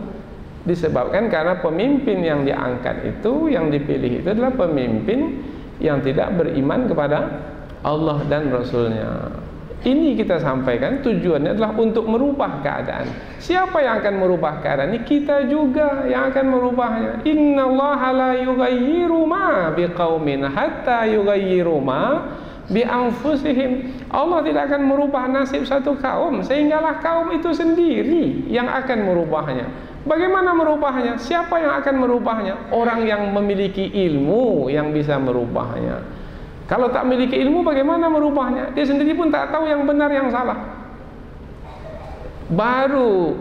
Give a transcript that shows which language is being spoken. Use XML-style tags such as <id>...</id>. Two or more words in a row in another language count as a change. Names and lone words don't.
<id>Disebabkan karena pemimpin yang diangkat itu, yang dipilih itu adalah pemimpin yang tidak beriman kepada Allah dan Rasulnya. Ini kita sampaikan tujuannya adalah untuk merubah keadaan. Siapa yang akan merubah keadaan ini? Kita juga yang akan merubahnya.</id> <ar>إن الله لا يغير ما بقوم حتى يغيروا ما بأنفسهم.</ar> <id>Allah tidak akan merubah nasib satu kaum sehinggalah kaum itu sendiri yang akan merubahnya. Bagaimana merubahnya? Siapa yang akan merubahnya? Orang yang memiliki ilmu yang bisa merubahnya. Kalau tak memiliki ilmu, bagaimana merubahnya? Dia sendiri pun tak tahu yang benar yang salah.</id>